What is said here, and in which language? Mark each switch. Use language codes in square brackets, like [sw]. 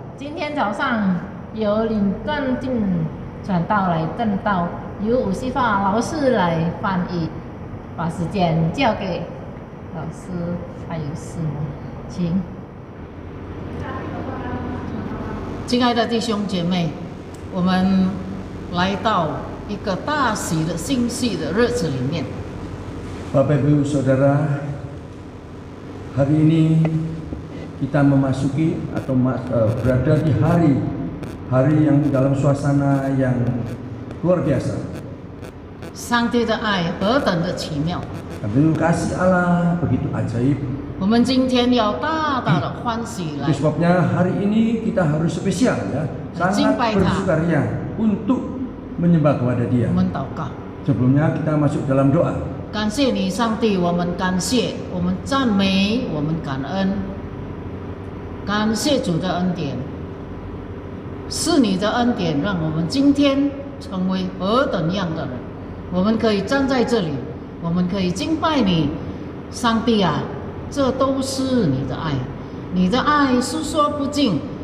[zh] 今天早上由领段进传道来正道，由伍西发老师来翻译，把时间交给老师还有师母，请。亲爱的弟兄姐妹，我们来到一个大喜的欣喜的日子里面。 [id] Bapak Ibu Saudara, hari ini kita memasuki atau berada di hari yang dalam suasana yang luar biasa. [zh] 上帝的爱何等的奇妙！ [id] Karena kasih Allah begitu ajaib. [zh] 我们今天要大大的欢喜来 [id] Itu sebabnya hari ini kita harus spesial ya, sangat bersukaria untuk menyembah kepada Dia. [zh] 我们祷告， [id] Sebelumnya kita masuk dalam doa. [zh] 感谢你，上帝，我们感谢，我们赞美，我们感恩，感谢主的恩典，是你的恩典，让我们今天成为何等样的人。我们可以站在这里，我们可以敬拜你，上帝啊，这都是你的爱，你的爱诉说不尽。